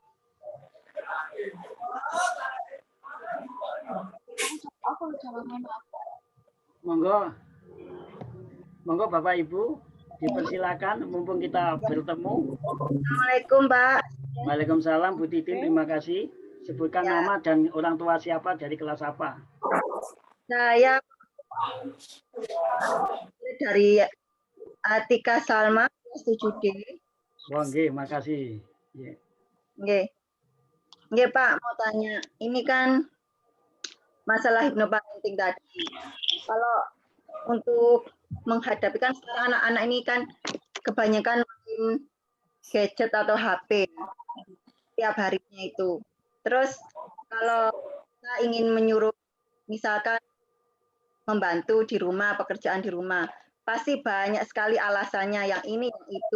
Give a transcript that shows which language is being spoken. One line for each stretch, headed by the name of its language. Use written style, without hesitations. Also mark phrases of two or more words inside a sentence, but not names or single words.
Indonesian: Monggo Bapak Ibu, dipersilakan mumpung kita bertemu. Assalamualaikum, Pak. Waalaikumsalam Bu Titin, terima kasih. Sebutkan Ya. nama dan orang tua siapa dari kelas apa. Saya dari Atika Salma, kelas 7D.
Javanese: Oh, nggih, makasih. Nggih. Nggih. Nggih, Pak,
Indonesian: mau tanya. Ini kan masalah hipnoparenting tadi. Kalau untuk menghadapi kan sekarang anak-anak ini kan kebanyakan main gadget atau HP tiap harinya itu. Terus kalau kita ingin menyuruh misalkan membantu di rumah, pekerjaan di rumah, pasti banyak sekali alasannya, yang ini, yang itu.